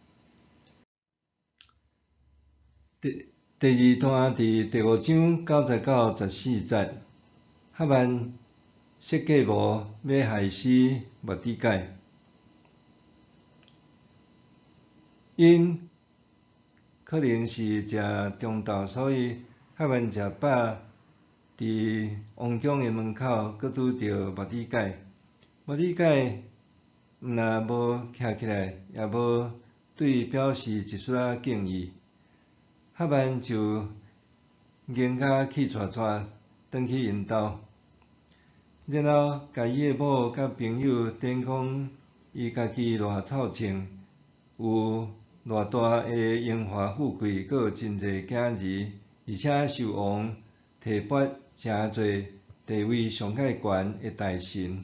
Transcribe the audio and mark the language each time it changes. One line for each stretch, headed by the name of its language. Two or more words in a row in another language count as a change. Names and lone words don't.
Min Nan Chinese: 第二段伫第5章9到14节，哈曼设计谋要害死末底改，因可能是食中昼，所以哈曼食饱，伫王宫的门口，阁拄着末底改。末底改毋但无徛起来，也无对伊表示一丝仔敬意。哈曼就硬甲气喘喘，转去因兜，然后甲伊的某甲朋友展讲伊家己偌臭清，有偌大的荣华富贵，阁有真侪囝儿，而且受王提拔诚侪地位上介悬的大臣。